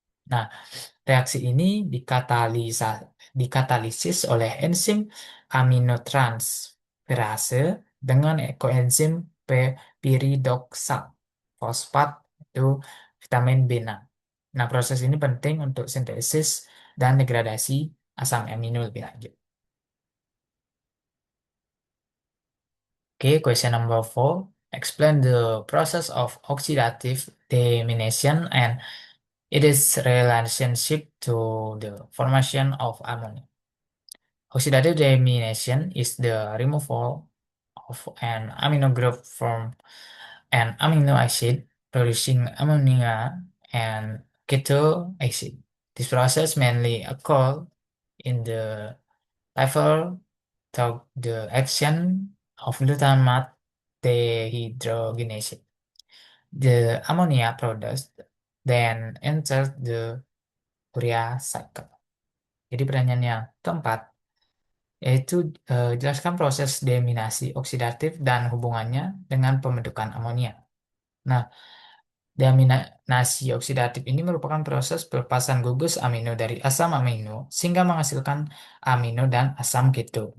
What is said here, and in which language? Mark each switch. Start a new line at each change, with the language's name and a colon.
Indonesian: Nah, reaksi ini dikatalisis oleh enzim aminotransferase dengan koenzim piridoksal fosfat itu vitamin B6. Nah, proses ini penting untuk sintesis dan degradasi asam amino lebih lanjut.
English: Okay, question number 4. Explain the process of oxidative deamination and its relationship to the formation of ammonia. Oxidative deamination is the removal of an amino group from an amino acid, producing ammonia and keto acid. This process mainly occurs in the liver through the action of glutamate dehydrogenase. The ammonia produced then enters the urea cycle.
Indonesian: Jadi pertanyaan yang keempat, yaitu jelaskan proses deaminasi oksidatif dan hubungannya dengan pembentukan amonia. Nah, deaminasi oksidatif ini merupakan proses pelepasan gugus amino dari asam amino sehingga menghasilkan amino dan asam keto.